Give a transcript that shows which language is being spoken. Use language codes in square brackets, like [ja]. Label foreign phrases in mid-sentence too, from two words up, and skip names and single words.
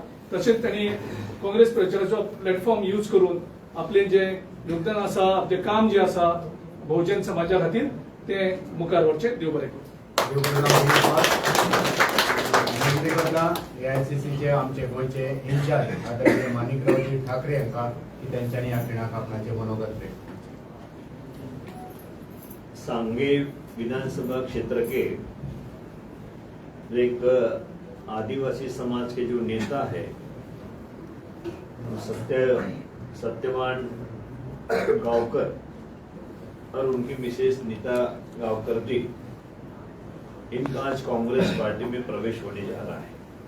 [kok] तसेच त्यांनी काँग्रेस प्रचाराचो [en] platform use [kok] करून आपले जे योगदान आसा, आपले काम जे आसा बहुजन समाजा खातीर ते मुखार व्हरचें. देव बरें करूं. पलीकडला AICCचे आमचे गोयचे इन्चार्ज आदरणीय माणिकरावजी ठाकरे यांका की त्यांच्यानी या खिणाक आपणाचे मनोगत व्यक्त. [hi] सांगे विधानसभा क्षेत्र के एक आदिवासी समाज के जो नेता है सत्यवान गांवकर और उनकी मिसेस नीता गांवकर जी, इनका आज कांग्रेस पार्टी में प्रवेश होने जा रहा है।